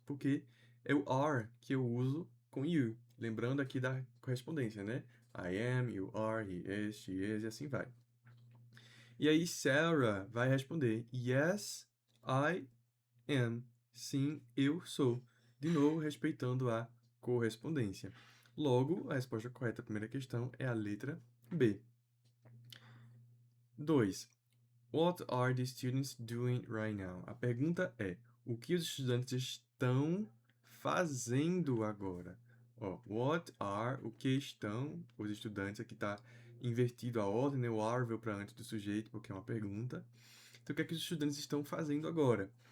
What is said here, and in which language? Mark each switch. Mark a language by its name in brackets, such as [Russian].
[Portuguese] Porque é o are que eu uso com you. Lembrando aqui da correspondência, né? [English] I am, you are, he is, she is, [Portuguese] e assim vai. E aí, Sarah vai responder: [English] Yes, I am. [Portuguese] Sim, eu sou. De novo, respeitando a correspondência. Logo, a resposta correta à primeira questão é a letra B. 2. [English] What are the students doing right now? [Portuguese] A pergunta é: o que os estudantes estão fazendo agora? Ó, [English] what are, [Portuguese] o que estão os estudantes, aqui está invertido a ordem, né? O are veio para antes do sujeito, porque é uma pergunta. Então, o que é que os estudantes estão fazendo agora?